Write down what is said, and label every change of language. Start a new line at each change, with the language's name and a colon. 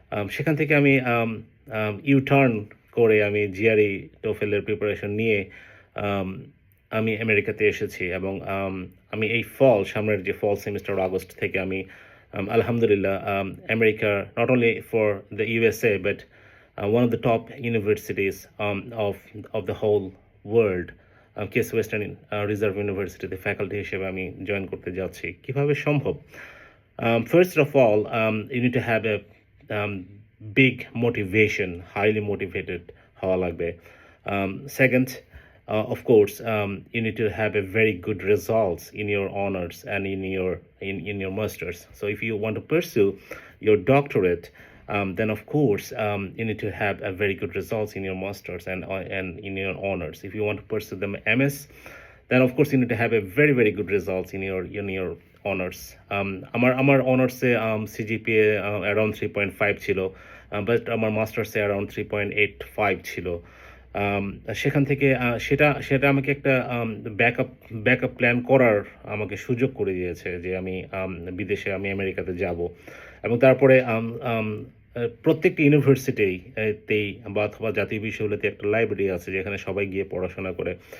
Bangla: সেখান থেকে আমি ইউ-টার্ন করে আমি জিআরই, টোফেলের প্রিপারেশন নিয়ে আম আমি আমেরিকাতে এসেছি এবং আমি এই সামনের যে ফল সেমিস্টার আগস্ট থেকে আমি আলহামদুলিল্লাহ আমেরিকার
English: not only for the USA but one of the top universities of the whole world,
Bangla: case western reserve ইউনিভার্সিটিতে ফ্যাকাল্টি হিসেবে আমি জয়েন করতে যাচ্ছি। কিভাবে সম্ভব?
English: First of all, you need to have a um, big motivation, highly motivated
Bangla: হওয়া লাগবে.
English: Second, of course, you need to have a very good results in your honors and in your masters. So if you want to pursue your doctorate, then of course you need to have a very good results in your masters and in your honors. If you want to pursue the MS, then of course you need to have a very good results in your honors.
Bangla: আমার অনার্সে CGPA around 3.5 ছিল, but আমার মাস্টার্সে around 3.85 ছিল। সেখান থেকে সেটা সেটা আমাকে একটা ব্যাকআপ প্ল্যান করার আমাকে সুযোগ করে দিয়েছে যে আমি বিদেশে আমি আমেরিকাতে যাব এবং তারপরে প্রত্যেকটি ইউনিভার্সিটিতেই বা অথবা জাতীয় বিশ্ববিদ্যালয়তে একটা লাইব্রেরি আছে যেখানে সবাই গিয়ে পড়াশোনা করে।